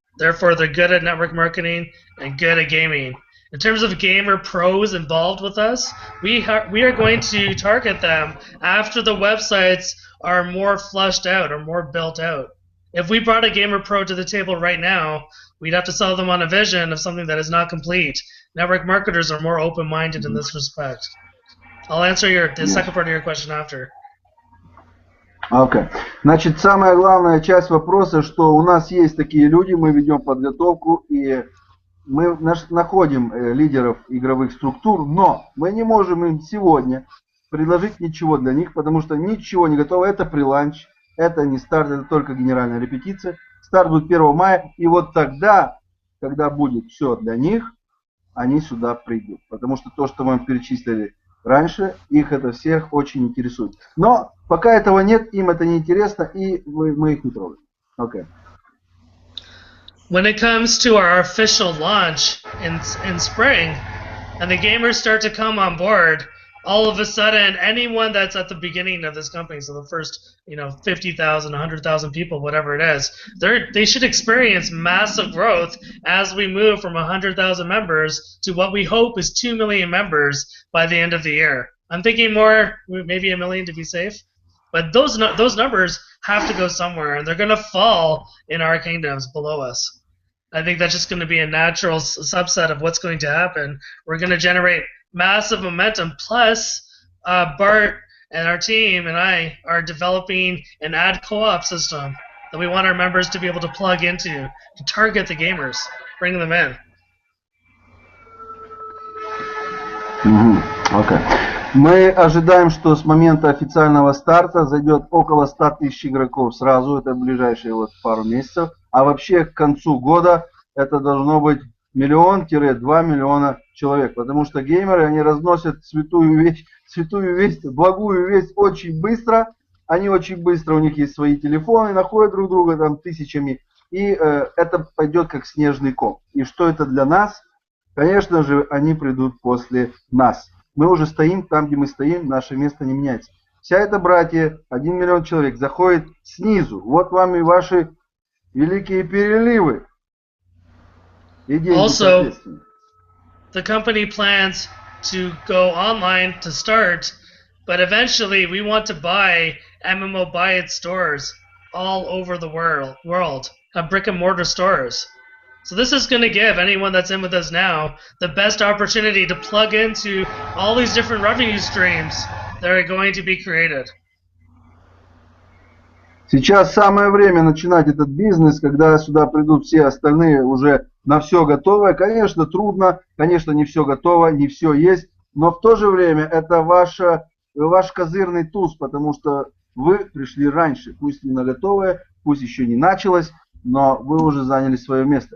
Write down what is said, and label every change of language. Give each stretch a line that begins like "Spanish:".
English: Therefore, they're good at network marketing and good at gaming. In terms of gamer pros involved with us, we are going to target them after the websites are more flushed out or more built out. If we brought a gamer pro to the table right now, we'd have to sell them on a vision of something that is not complete. Network marketers are more open-minded in this respect. I'll answer the second part of your question after. Okay.
Russian: Значит, самая главная часть вопроса, что у нас есть такие люди, мы ведем подготовку и мы находим лидеров игровых структур, но мы не можем им сегодня предложить ничего для них, потому что ничего не готово. Это преланч, это не старт, это только генеральная репетиция. Старт будет 1 мая, и вот тогда, когда будет все для них, они сюда придут. Потому что то, что мы перечислили раньше, их это всех очень интересует. Но пока этого нет, им это не интересно, и мы их не трогаем.
English: Okay. When it comes to our official launch in spring, and the gamers start to come on board, all of a sudden, anyone that's at the beginning of this company, so the first, 50,000, 100,000 people, whatever it is, they should experience massive growth as we move from 100,000 members to what we hope is 2 million members by the end of the year. I'm thinking more, maybe 1 million to be safe, but those numbers have to go somewhere, and they're going to fall in our kingdoms below us. I think that's just going to be a natural subset of what's going to happen. We're going to generate massive momentum. Plus, Bart and our team and I are developing an ad co-op system that we want our members to be able to plug into to target the gamers, bring them in. Okay.
Russian: Мы ожидаем, что с момента официального старта зайдет около 100 тысяч игроков сразу, это ближайшие пару месяцев, а вообще к концу года это должно быть 1 миллион-2 миллиона человек, потому что геймеры, они разносят святую весть, благую весть очень быстро, они очень быстро, у них есть свои телефоны, находят друг друга там тысячами, и это пойдет как снежный ком. И что это для нас? Конечно же, они придут после нас. Мы уже стоим там, где мы стоим, наше место не меняется. Вся эта братья, 1 миллион человек, заходит снизу. Вот вам и ваши великие переливы. И деньги,
English: also, the company plans to go online to start, but eventually we want to buy MMO Buy It stores all over the world, brick and mortar stores. So this is going to give anyone that's in with us now the best opportunity to plug into all these different revenue streams that are going to be created.
Russian: Сейчас самое время начинать этот бизнес, когда сюда придут все остальные уже на все готовое. Конечно, трудно, конечно, не все готово, не все есть, но в то же время это ваш козырный туз, потому что вы пришли раньше, пусть не на готовое, пусть еще не началось, но вы уже заняли свое место.